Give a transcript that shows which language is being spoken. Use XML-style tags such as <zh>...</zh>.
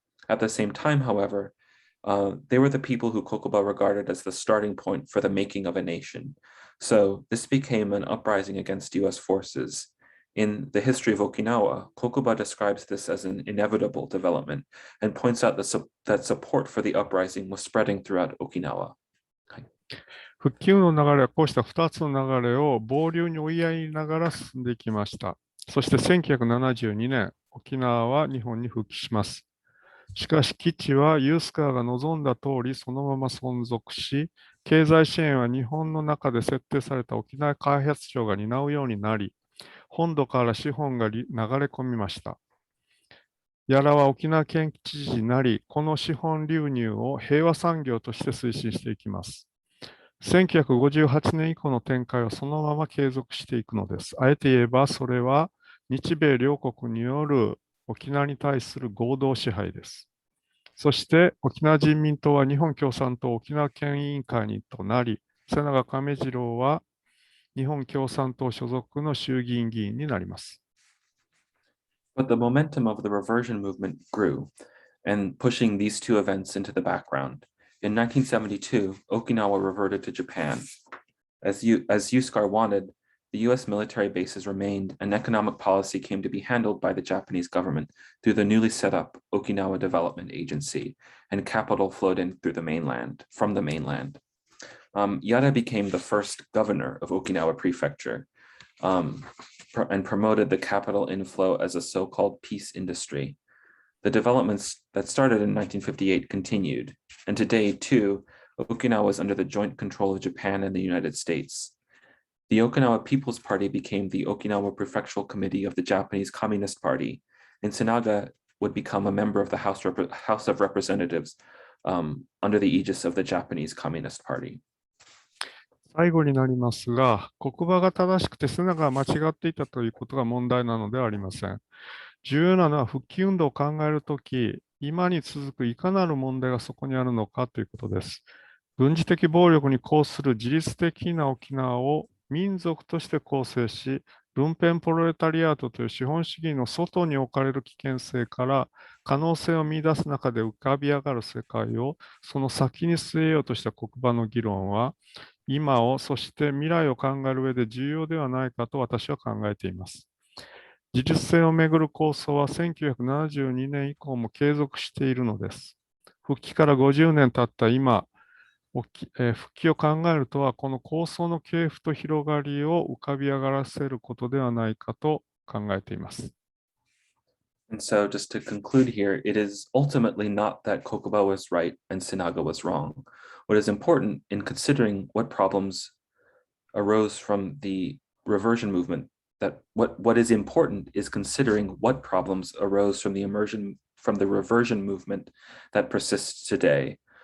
<en>At the same time, however, they were the people who Kokuba regarded as the starting point for the making of a nation. So this became an uprising against US forces. In the history of Okinawa, Kokuba describes this as an inevitable development and points out that support for the uprising was spreading throughout Okinawa.</en> <ja>復旧の流れはこうした2つの流れを傍流に追いやりながら進んでいきました。そして1972年、沖縄は日本に復帰します。しかし基地はユースカーが望んだ通りそのまま存続し、経済支援は日本の中で設定された沖縄開発庁が担うようになり、本土から資本が流れ込みました。屋良は沖縄県知事になり、この資本流入を平和産業として推進していきます。 1958年以降の展開はそのまま継続していくのです。あえて言えば、それは日米両国による沖縄に対する合同支配です。そして沖縄人民党は日本共産党沖縄県委員会にとなり、瀬長亀次郎は日本共産党所属の衆議院議員になります。</ja> <en>But the momentum of the reversion movement grew, and pushing these two events into the background. In 1972, Okinawa reverted to Japan. As USCAR wanted, the US military bases remained, and economic policy came to be handled by the Japanese government through the newly set up Okinawa Development Agency, and capital flowed in from the mainland. Yada became the first governor of Okinawa Prefecture and promoted the capital inflow as a so-called peace industry. The developments that started in 1958 continued, and today, too, Okinawa is under the joint control of Japan and the United States. The Okinawa People's Party became the Okinawa Prefectural Committee of the Japanese Communist Party, and Sinaga would become a member of the House of Representatives under the aegis of the Japanese Communist Party.</en> <ja>最後になりますが、国場が正しくて瀬長が間違っていたということが問題なのではありません。重要なのは復帰運動を考えるとき、今に続くいかなる問題がそこにあるのかということです。軍事的暴力に抗する自律的な沖縄を民族として構成し、ルンペンプロレタリアートという資本主義の外に置かれる危険性から可能性を見出す中で浮かび上がる世界をその先に据えようとした国場の議論は、今を、そして未来を考える上で重要ではないかと私は考えています。自立性をめぐる構想は1972年以降も継続しているのです。復帰から50年経った今、復帰を考えるとは、この構想の系譜と広がりを浮かび上がらせることではないかと考えています。</ja> <en>And so just to conclude here, it is ultimately not that Kokuba was right and Sinaga was wrong. What is important in considering what problems arose from the reversion movement, that what is important is considering what problems arose from the reversion movement that persists today.</en>